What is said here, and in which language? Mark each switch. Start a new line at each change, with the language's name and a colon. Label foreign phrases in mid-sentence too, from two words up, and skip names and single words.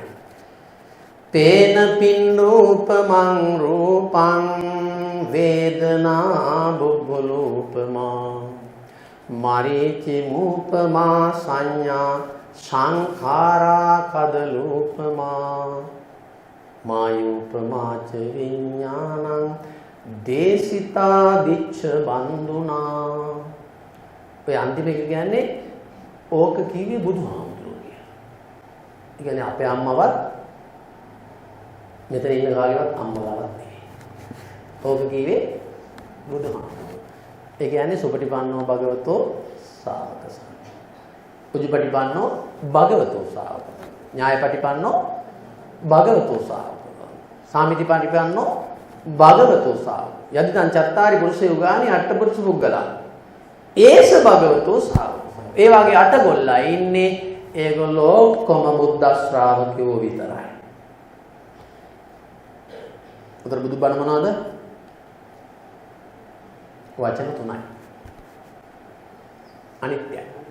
Pali: තේන පින් රූපමං රූපං වේදනා බුබ්බුලූපමා මරීචි මූපමා සංඥා සංඛාරා කදලූපමා මායූපමාච විඥානං දේසිතා දිච්ඡ බන්දුනා
Sinhala: ඔය අන්තිම එක කියන්නේ ඕක කීවේ බුදුහාමුදුරුවෝ කියලා. ඒ කියන්නේ අපේ අම්මවත් මෙතන ඉන්න කාගේවත් අම්මලාවත් නෙවෙයි. ඕක කීවේ බුදුහාමුදුරුවෝ. ඒ කියන්නේ
Pali: සුපටිපන්නෝ භගවතෝ සාවක සංඝ. උජුපටිපන්නෝ භගවතෝ සාවක. ඥායපටිපන්නෝ භගවතෝ සාවක. සාමිතිපටිපන්නෝ භගවතෝ සාවක. යදිදං චත්තාරි පුරුෂ යුගානි අට්ඨපුරුෂ පුද්ගලයන්. ඒස භගවතෝ සාවක.
Sinhala: ඒ වගේ අටගොල්ලා ඉන්නේ ඒගොල්ලෝ ඔක්කොම බුද්ධ ශ්‍රාවකයෝ විතරයි. උතර බුදුබණ මොනවද? වචන තුනයි. අනිත්‍යයි.